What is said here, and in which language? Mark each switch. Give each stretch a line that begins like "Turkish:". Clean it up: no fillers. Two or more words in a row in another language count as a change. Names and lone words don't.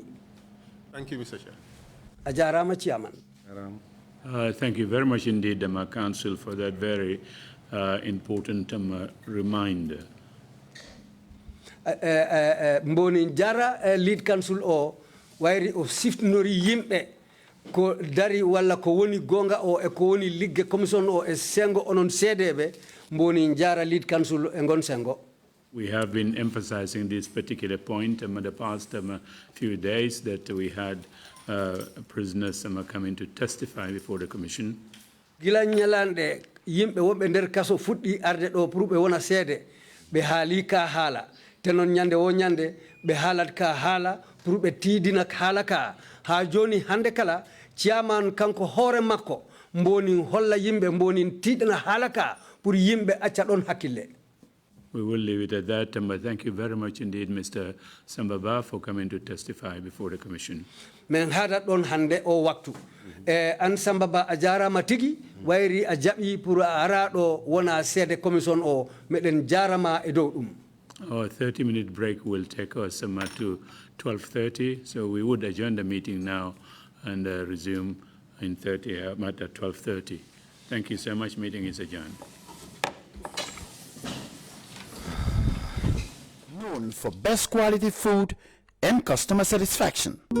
English: Thank you, Mr. Chair.
Fula: Ajarama chairman.
English: Thank you very much indeed, Council, for that very important reminder.
Fula: Mboni jara
English: lead council
Fula: o wairi o siftnori yimbe ko dari walla ko woni gonga o e ko woni ligge commission o e sengo onon cdbe mboni jara
English: lead council
Fula: e gon sengo.
English: We have been emphasizing this particular point in the past few days that we had prisoners coming to testify before the commission.
Fula: Gila nyalande yimbe wombe nder kaso fuddi arde do pour be wona seede be haali ka haala tenon nyande wo nyande be haalat ka haala pour be tidina haala ka ha joni hande kala chairman kanko hore makko mboni holla yimbe mboni tidina haala ka pour yimbe acca don hakkille.
English: We will leave it at that, but thank you very much indeed, Mr. Samba Bah, for coming to testify before the commission.
Fula: Men hada don hande o waktu an Samba Bah ajara matigi wairi ajabi pour ara do wona sede commission o meden jarama e dow dum.
English: Our 30-minute break will take us to 12:30, so we would adjourn the meeting now and resume in at 12:30. Thank you so much. Meeting is adjourned. Known for best quality food and customer satisfaction.